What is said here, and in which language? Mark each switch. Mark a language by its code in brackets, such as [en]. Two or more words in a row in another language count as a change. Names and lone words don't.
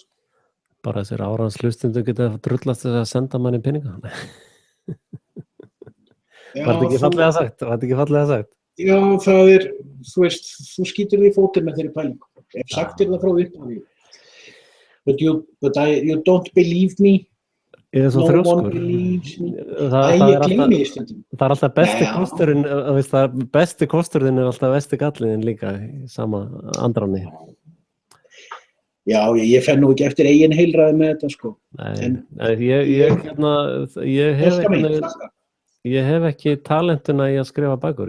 [is] Bara þessir árans hlustundu geta drullast þess að senda manni peninga. Var þetta ekki fallega sagt? Já, það er, þú veist, þú skýtur því fótinn með þeirri pælingu. Ef sagt er það frá upphafi. [en] But you don't believe me. [is] Ég er svo [en] No one [is] þrjóskur. [en] believes me. [is] Það Ég er gleymi því stundum. Það er alltaf besti Já. kosturinn, besti kosturinn er alltaf besti galliðin líka í sama andráni. Já, ég fer nú ekki eftir eigin heilræði með þetta, sko. Nei, ég hef ekki talentuna í að skrifa bækur.